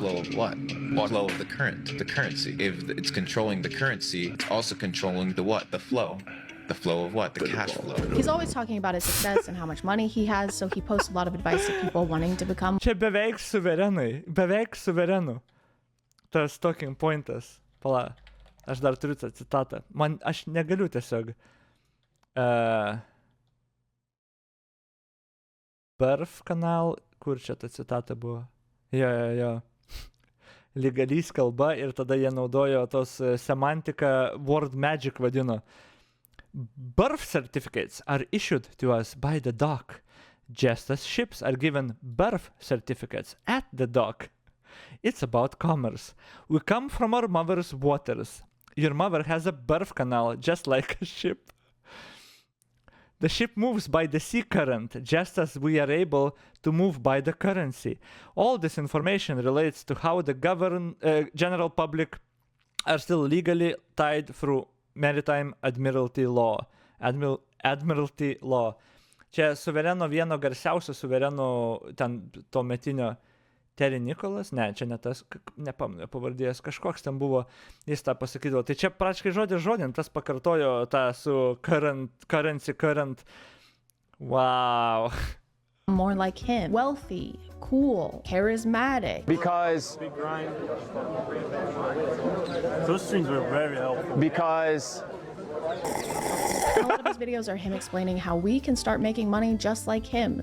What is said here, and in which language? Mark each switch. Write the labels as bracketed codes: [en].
[en] Flow of what? Flow of the current, the currency. If it's controlling the currency, it's also controlling the what? The flow. The flow of what? The cash flow. He's always talking about his success and how much money he has, so he posts a lot of advice to people wanting to become. [lt] Čia beveik suverenų. Tas talking pointas. Pala, aš dar turiu tą citatą. Aš negaliu tiesiog. Birth kanal, kur čia ta citata buvo? Jo. Legalys kalba ir tada jie naudojo tos semantiką word magic vadino. [en] Birth certificates are issued to us by the doc. just as ships are given birth certificates at the dock. It's about commerce. We come from our mother's waters. Your mother has a birth canal just like a ship. The ship moves by the sea current, just as we are able to move by the currency. All this information relates to how the general public are still legally tied through maritime admiralty law. Admiralty law. [lt] Čia suvereno vieno garsiausio suvereno ten to metinio Terry Nicholas, ne, čia ne tas, nepamenu pavardės, kažkoks ten buvo, jis tą pasakydavo. Tai čia praškai žodin, tas pakartojo tą su current. [en] Wow. More like him. Wealthy, cool, charismatic. Because Those streams were very helpful. because A lot of his videos are him explaining how we can start making money just like him.